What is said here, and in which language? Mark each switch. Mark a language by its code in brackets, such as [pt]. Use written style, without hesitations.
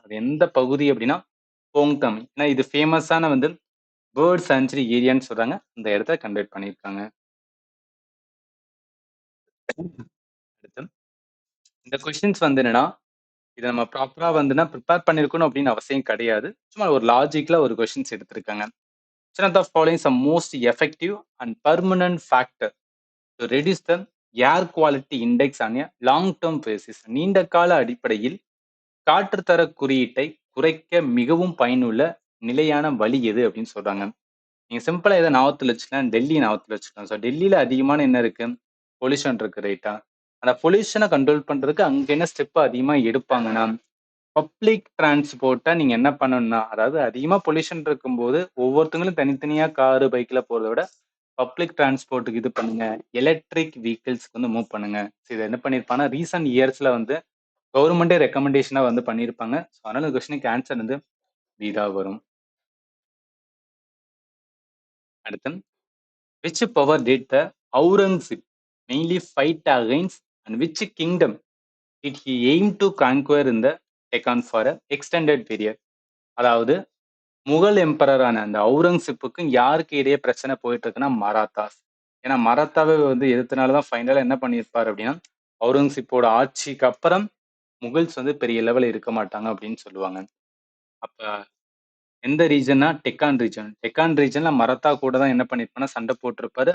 [ta] அது எந்த பகுதி அப்படின்னா போங்டம். ஏன்னா இது ஃபேமஸான வந்து பேர்ட் சான்ச்சுரி ஏரியான்னு சொல்றாங்க. இந்த இடத்த கண்டக்ட் பண்ணியிருக்காங்க. அடுத்து இந்த கொஸ்டின்ஸ் வந்து என்னன்னா இதை நம்ம ப்ராப்பரா வந்துன்னா ப்ரிப்பேர் பண்ணிருக்கணும் அப்படின்னு அவசியம் கிடையாது. சும்மா ஒரு லாஜிக்ல ஒரு கொஸ்டின்ஸ் எடுத்திருக்காங்க. [en] Which one of the following is the most effective and permanent factor to reduce the air quality index on a long term basis? [ta] நீண்ட கால அடிப்படையில் காற்றுத்தர குறியீட்டை குறைக்க மிகவும் பயனுள்ள நிலையான வழி எது அப்படின்னு சொல்றாங்க. நீங்க சிம்பிளா எதை ஞாபகத்துல வச்சுக்கலாம், டெல்லி ஞாபகத்துல வச்சுக்கலாம். ஸோ டெல்லியில அதிகமான என்ன இருக்கு, பொல்யூஷன் இருக்கு ரைட்டா. அந்த பொல்யூஷனை கண்ட்ரோல் பண்றதுக்கு அங்க என்ன ஸ்டெப் அதிகமா எடுப்பாங்கன்னா பப்ளிக் டிரான்ஸ்போர்ட்டை நீங்க என்ன பண்ணணும்னா அதாவது அதிகமா பொல்யூஷன் இருக்கும்போது ஒவ்வொருத்தங்களும் தனித்தனியா காரு பைக்ல போறதை விட பப்ளிக் டிரான்ஸ்போர்ட்டுக்கு இது பண்ணுங்க. எலக்ட்ரிக் வெஹிக்கிள்ஸ்க்கு வந்து மூவ் பண்ணுங்க. இது என்ன பண்ணிருப்பாங்கன்னா ரீசன்ட் இயர்ஸ்ல வந்து கவர்மெண்டே ரெக்கமெண்டேஷனா வந்து பண்ணியிருப்பாங்க. ஸோ அதனால இந்த கொஸ்டினுக்கு ஆன்சர் வந்து வீடா வரும். அடுத்து [en] which power did the Aurangzeb mainly fight against and which kingdom did he aim to conquer in the Deccan for a extended period? [ta] அதாவது முகல் எம்பரரான அந்த அவுரங்கசீப்புக்கும் யாருக்கு இடையே பிரச்சனை போயிட்டு இருக்குன்னா மராத்தாஸ். ஏன்னா மராத்தாவை வந்து எதிர்த்தனாலதான் ஃபைனலா என்ன பண்ணியிருப்பாரு அப்படின்னா அவுரங்கசீப்போட ஆட்சிக்கு அப்புறம் முகல்ஸ் வந்து பெரிய லெவல்ல இருக்க மாட்டாங்க அப்படின்னு சொல்லுவாங்க. அப்ப எந்த ரீஜன்னா டெக்கான் ரீஜன். டெக்கான் ரீஜன்ல மராத்தா கூட தான் என்ன பண்ணியிருப்பாருன்னா சண்டை போட்டிருப்பாரு.